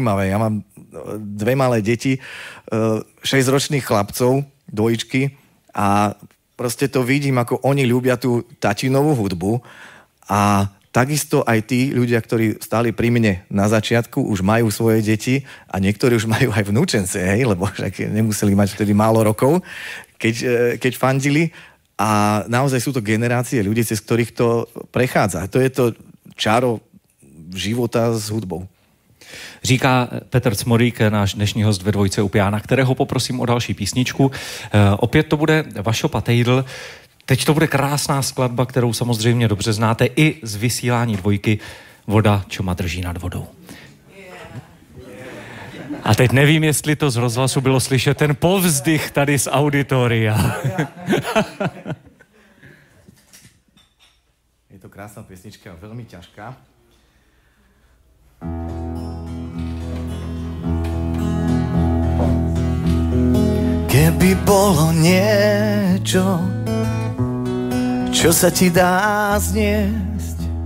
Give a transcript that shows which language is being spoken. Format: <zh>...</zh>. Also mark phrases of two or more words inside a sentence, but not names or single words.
<sk>Ja mám 2 malé deti, 6-ročných chlapcov, dvojičky a proste to vidím, ako oni ľúbia tú tatinovú hudbu a takisto aj tí ľudia, ktorí stáli pri mne na začiatku, už majú svoje deti a niektorí už majú aj vnúčence, hej, lebo však nemuseli mať vtedy málo rokov, keď fandili. A naozaj sú to generácie ľudí, cez ktorých to prechádza. To je to čaro života s hudbou.</sk> <cs>Říká Petr Cmorík, náš dnešní host ve dvojce u piana, kterého poprosím o další písničku. Opět to bude Vašo Patejdl. Teď to bude krásná skladba, kterou samozřejmě dobře znáte i z vysílání dvojky Voda, čo ma drží nad vodou. A teď nevím, jestli to z rozhlasu bylo slyšet, ten povzdych tady z auditoria.</cs> <sk>Je to krásna pesnička, veľmi ťažká. Keby bolo niečo, čo sa ti dá zniesť,</sk>